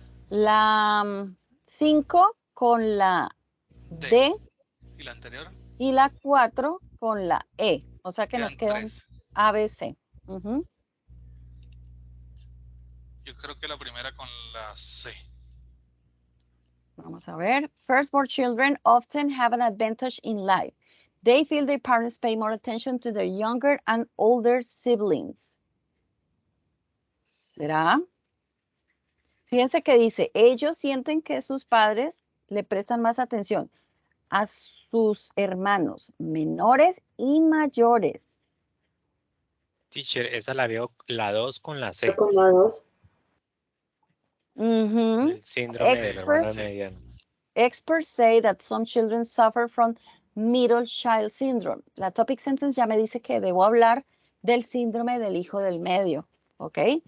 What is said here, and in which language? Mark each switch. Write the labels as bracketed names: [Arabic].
[Spanish] La 5 con la D ¿Y la anterior? y la 4 con la E. O sea que nos quedan 3. A, B, C. Ujú. Yo creo que la primera con la C. Vamos a ver. [English] Firstborn children often have an advantage in life. They feel their parents pay more attention to their younger and older siblings. [Spanish] ¿Será? Fíjense que dice, ellos sienten que sus padres le prestan más atención a sus hermanos menores y mayores. Teacher, esa la veo la 2 con la C. Con la 2. Ujú. El síndrome del hermano [English] Experts, [Spanish] mediano. [English] experts say that some children suffer from middle child syndrome. [Spanish] La topic sentence ya me dice que debo hablar del síndrome del hijo del medio, ¿ok?